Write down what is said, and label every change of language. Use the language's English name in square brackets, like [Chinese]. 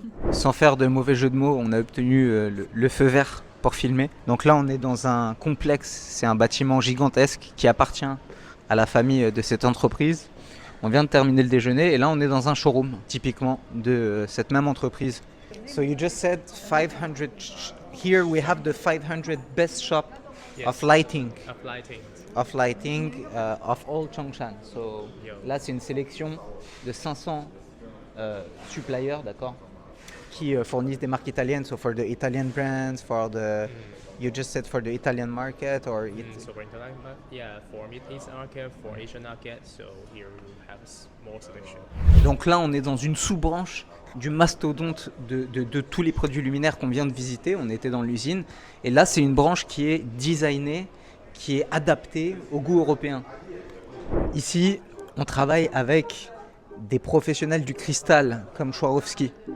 [French] Sans faire de mauvais jeu de mots, on a obtenu le feu vert pour filmer. Donc là, on est dans un complexe. C'est un bâtiment gigantesque qui appartient à la famille de cette entreprise. On vient de terminer le déjeuner et là, on est dans un showroom, typiquement, de cette même entreprise. [English] So you just said 500. Here we have the 500 best shop of lighting. Of lighting of all Chongshan. [French] So là, c'est une sélection de 500 suppliers, d'accord, qui fournissent des marques italiennes. [English] So for the Italian brands, for the you just said for the Italian market, or So for Italian market, yeah, for Middle East market, for Asian market, so here we have more selection. [French] Donc là, on est dans une sous-branche du mastodonte de tous les produits luminaires qu'on vient de visiter. On était dans l'usine, et là, c'est une branche qui est designée, qui est adapté au goût européen. Ici, on travaille avec des professionnels du cristal comme Swarovski.